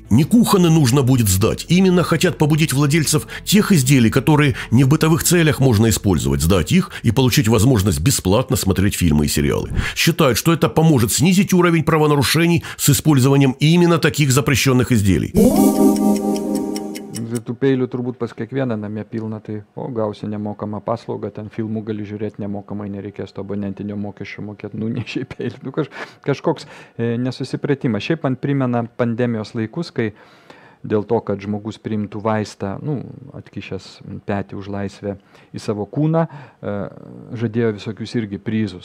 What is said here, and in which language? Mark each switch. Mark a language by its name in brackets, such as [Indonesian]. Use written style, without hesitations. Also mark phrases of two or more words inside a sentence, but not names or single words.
[Russian] Не кухонны нужно будет сдать, именно хотят побудить владельцев тех изделий, которые не в бытовых целях можно использовать, сдать их и получить возможность бесплатно смотреть фильмы и сериалы. Считают, что это поможет снизить уровень правонарушений с использованием именно таких запрещенных изделий. [Lithuanian] Tų peilių turbūt pas kiekvieną namie pilna, tai gausi nemokamą paslaugą, ten filmų gali žiūrėti nemokamai, nereikės to abonentinio mokesčio mokėti, ne šiaip peilių. Kažkoks nesusipratimas. Šiaip man primena pandemijos laikus, kai dėl to, kad žmogus priimtų vaistą, atkišęs petį už laisvę į savo kūną, žadėjo visokius irgi prizus.